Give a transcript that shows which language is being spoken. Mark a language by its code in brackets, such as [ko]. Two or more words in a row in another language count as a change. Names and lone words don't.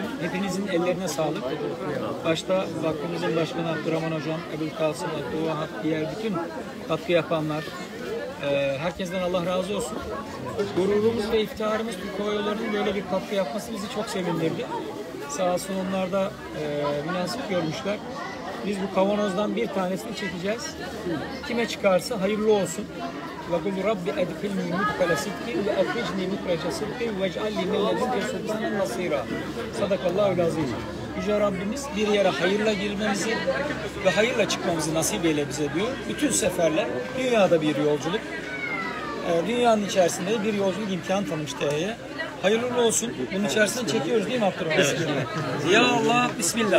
[tr] Hepinizin ellerine sağlık. Başta vakfımızın başkanı Abdurrahman Hocam, Ebu'l-Kasım, Abdülvahap, diğer bütün katkı yapanlar, herkesten Allah razı olsun. Gururumuz ve iftiharımız Türk Hava Yolları'nın böyle bir katkı yapması bizi çok sevindirdi. Sağ olsun onlar da münasip görmüşler. Biz bu kavanozdan bir tanesini çekeceğiz. Kime çıkarsa hayırlı olsun. [ar] وَقُلْ رَبِّ اَدْخِلْنِي مُدْخَلَ صِدْقٍ وَاَخْرِجْنِي مُخْرَجَ صِدْقٍ وَاجْعَلْنِي مِنْ لَدُنْكَ سُلْطَانًا نَصِيرًا. صدق الله العظيم. [tr] Yüce Rabbimiz bir yere hayırla girmemizi ve hayırla çıkmamızı nasip eyle bize diyor. Bütün seferler dünyada bir yolculuk. Dünyanın içerisinde bir yolculuk imkanı tanımış TH'ye. Hayırlı olsun. Bunun içerisinde çekiyoruz değil mi Abdurrahman? [ar] يا الله، بسم الله.